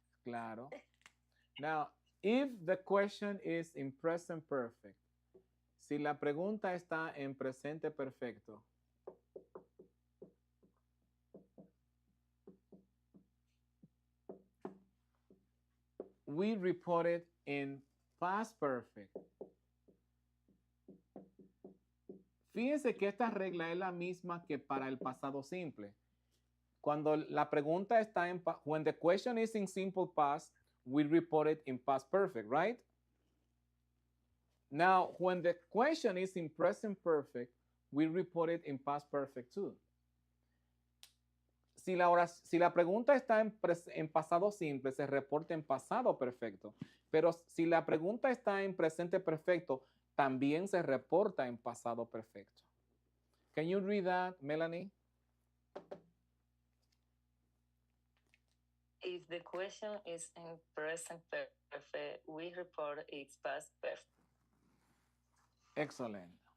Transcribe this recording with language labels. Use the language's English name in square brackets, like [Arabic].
[Spanish] Claro. [English] Now, if the question is in present perfect, [Spanish] si la pregunta está en presente perfecto, [English] we report it in past perfect. [Spanish] Fíjense que esta regla es la misma que para el pasado simple. Cuando la pregunta está en, [English] when the question is in simple past, we report it in past perfect, right? Now, when the question is in present perfect, we report it in past perfect too. [Spanish] Si la pregunta está en pasado simple, se reporta en pasado perfecto. Pero si la pregunta está en presente perfecto, también se reporta en pasado perfecto. [English] Can you read that, Melanie? If the question is in present perfect, we report its past perfect. Excellent.